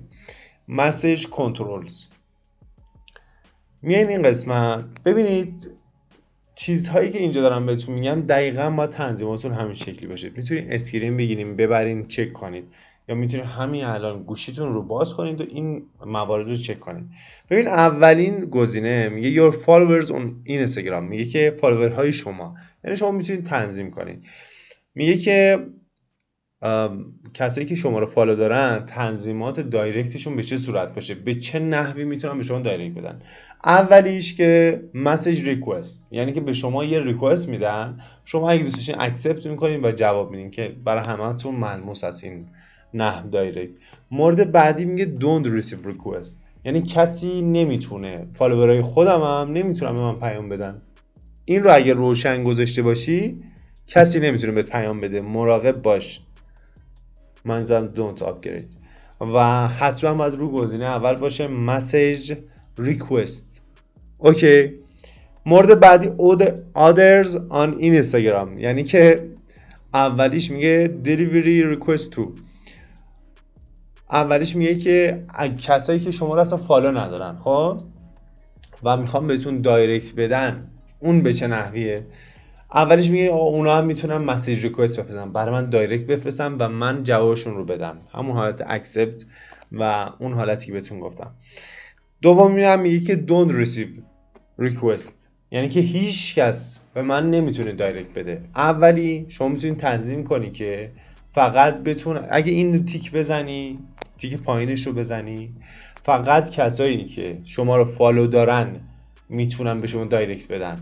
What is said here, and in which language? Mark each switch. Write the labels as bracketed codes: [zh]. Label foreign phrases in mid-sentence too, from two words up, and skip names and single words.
[en] message controls [fa] میاین این قسمت ببینید چیزهایی که اینجا دارم بهتون میگم دقیقاً با تنظیماتون همین شکلی باشه. میتونید اسکرین بگیریم ببرین چک کنید یا میتونید همین الان گوشیتون رو باز کنید و این موارد رو چک کنید. ببین اولین گزینه میگه [en] your followers on Instagram، [fa] میگه که فالوورهای شما، یعنی شما میتونید تنظیم کنید. میگه که کسایی که شما رو فالو دارن تنظیمات دایرکتشون به چه صورت باشه، به چه نحوی میتونن به شما دایرکت بدن. اولیش که [en] message request, [fa] یعنی که به شما یه ریکوست میدن، شما اگه دوست داشتین اکسپت میکنین و جواب میدین که برای همتون ملموس هست این نحو دایرکت. مورد بعدی میگه [en] don't receive request، [fa] یعنی کسی نمیتونه، فالوورای خودم هم نمیتونن به من پیام بدن. این رو اگه روشن گذاشته باشی کسی نمیتونه بهت پیام بده، مراقب باش. منظورم [en] don't upgrade. [fa] و حتما باید رو گزینه اول باشه [en] message request. [fa] اوکی. مورد بعدی [en] others on Instagram، [fa] یعنی که اولیش میگه [en] delivery request to، [fa] اولیش میگه که کسایی که شما رو اصلا فالو ندارن خب و میخوام بهتون دایرکت بدن اون به چه نحویه. اولیش میگه اونا هم میتونن [en] message request [fa] بفرستن، برای من دایرکت بفرستن و من جوابشون رو بدم، همون حالت اکسپت و اون حالتی که بهتون گفتم. دومی هم میگه که [en] don't receive request، [fa] یعنی که هیچ کس به من نمیتونه دایرکت بده. اولی شما میتونید تنظیم کنی که فقط بتونه، اگه این تیک بزنی، تیک پایینش رو بزنی، فقط کسایی که شما رو فالو دارن میتونن به شما دایرکت بدن.